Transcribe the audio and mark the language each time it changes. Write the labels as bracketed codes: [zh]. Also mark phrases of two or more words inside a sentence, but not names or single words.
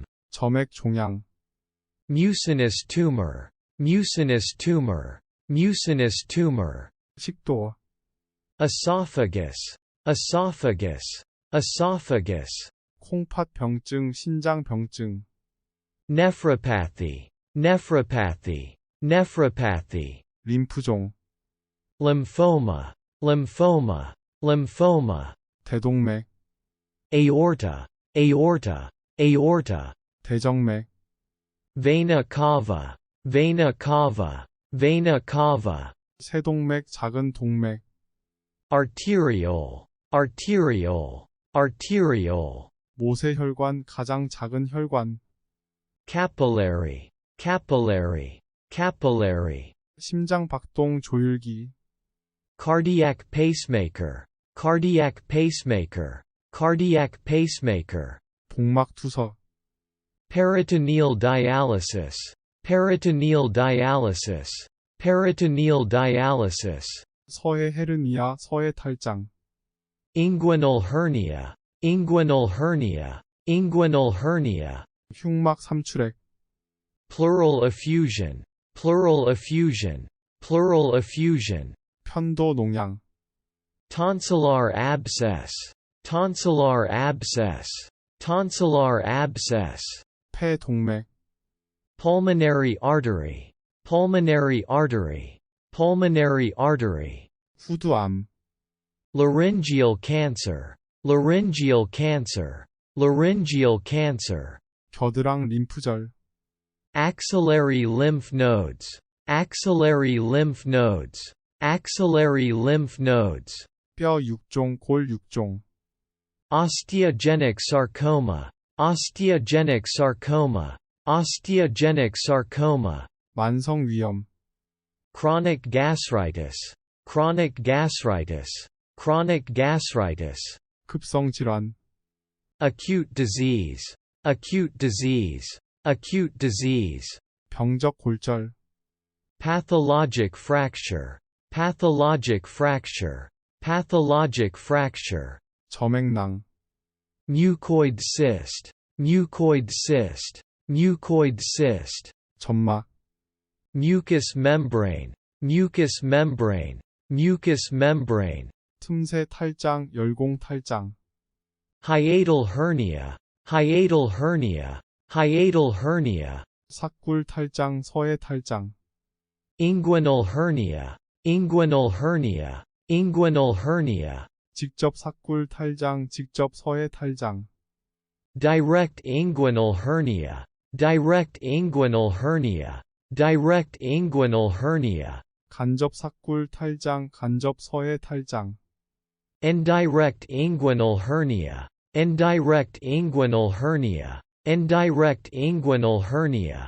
[ko] 점액 종양, [en] mucinous tumor, mucinous tumor, mucinous tumor, [ko] 식도, [en] esophagus, esophagus, esophagus, [ko] 콩팥병증, 신장병증, [en] nephropathy, nephropathy, nephropathy, [ko] 림프종, [en] lymphoma, lymphoma, lymphoma, [ko] 대동맥, [en] aorta, aorta, aorta, [ko] 대정맥, [en] vena cava, vena cava, vena cava, [ko] 세동맥, 작은 동맥, [en] arteriole, arteriole, arteriole, [ko] 모세혈관, 가장 작은 혈관, [en] capillary, capillary, capillary, [ko] 심장박동 조율기, [en] cardiac pacemaker, cardiac pacemaker, cardiac pacemaker, [ko] 복막투석, [en] peritoneal dialysis, peritoneal dialysis, peritoneal dialysis, [ko] 서해 헤르니아, 서해 탈장, [en] inguinal hernia, inguinal hernia, inguinal hernia, [ko] 흉막 삼출액, [en] pleural effusion, pleural effusion, pleural effusion, [ko] 편도 농양, [en] tonsillar abscess, tonsillar abscess, tonsillar abscess, [ko] 폐 동맥, [en] pulmonary artery, pulmonary artery, pulmonary artery, [ko] 후두암, [en] laryngeal cancer, laryngeal cancer, laryngeal cancer, [ko] 겨드랑 림프절, [en] axillary lymph nodes, axillary lymph nodes, axillary lymph nodes, [ko] 뼈 육종, 골 육종, [en] osteogenic sarcoma, osteogenic sarcoma, osteogenic sarcoma, [ko] 만성 위염, [en] chronic gastritis, chronic gastritis, chronic gastritis, [ko] 급성 질환, [en] acute disease, acute disease, acute disease, [ko] 병적 골절, [en] pathologic fracture, pathologic fracture, pathologic fracture, [ko] 점액낭, [en] mucoid cyst, mucoid cyst, mucoid cyst, [ko] 점막, [en] mucous membrane, mucous membrane, mucous membrane, [ko] 틈새 탈장, 열공 탈장, [en] hiatal hernia, hiatal hernia, hiatal hernia, [ko] 삭굴 탈장, 서해 탈장, [en] inguinal hernia, inguinal hernia, inguinal hernia, [ko] 직접 삭굴 탈장, 직접 서해 탈장, [en] direct inguinal hernia, direct inguinal hernia, direct inguinal hernia, [ko] 간접 삭굴 탈장, 간접 서해 탈장, [en] indirect inguinal hernia, indirect inguinal hernia, indirect inguinal hernia,